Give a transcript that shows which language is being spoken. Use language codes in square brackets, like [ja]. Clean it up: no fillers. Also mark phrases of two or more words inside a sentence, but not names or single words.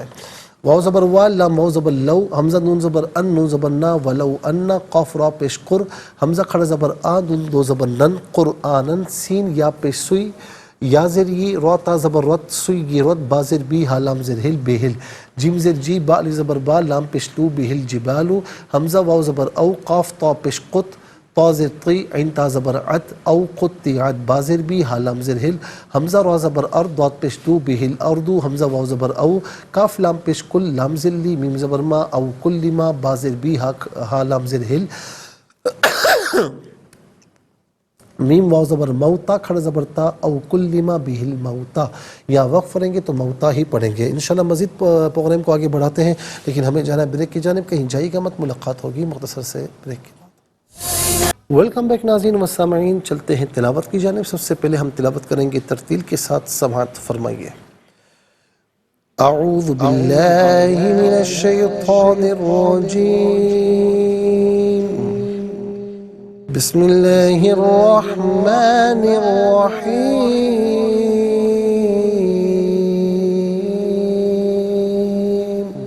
[ur] واو زبر وا، لام واو زبر لو، حمزہ نون زبر ان، نون زبر نا، ولو ان، قاف را پیش قر، حمزہ کھڑا زبر آ، نون دو زبر نن، قرآنن، سین یا پیش سوئی، یا زر یہ، را تا زبر رت، سوئی یہ رت، با زر بی، ہا لام زر ہل، بہل، جیم زر جی، با علی زبر با، لام پیش تو، بہل جبالو، حمزہ واو زبر او، قاف تا پیش قط، طا زر طی، عین تا زبر عت، او قطعت، با زر بی، ہا لام زر ہل، حمزہ را زبر ار، ضاد پیش تو، بہل اردو، حمزہ واو زبر او، کاف لام پیش کل، لام زر لی، میم زبر ما، او کل ما، با زر بی، ہا لام زر ہل، میم واو زبر موتا، کھڑا زبر تا، او کلما بہل موتا۔ یا وقف پڑھیں گے تو موتا ہی پڑھیں گے۔ انشاءاللہ مزید پروگرام کو آگے بڑھاتے ہیں، لیکن ہمیں جانا ہے بریک کی جانب، کہیں جائیے گا مت، ملاقات ہوگی مختصر سے بریک کے بعد۔ [en] welcome back [ur] ناظرین و سامعین، چلتے ہیں تلاوت کی جانب۔ سب سے پہلے ہم تلاوت کریں گے ترتیل کے ساتھ، سماعت فرمائیے۔ [ar] اعوذ باللہ من الشیطان الرجیم، بسم اللہ الرحمن الرحیم۔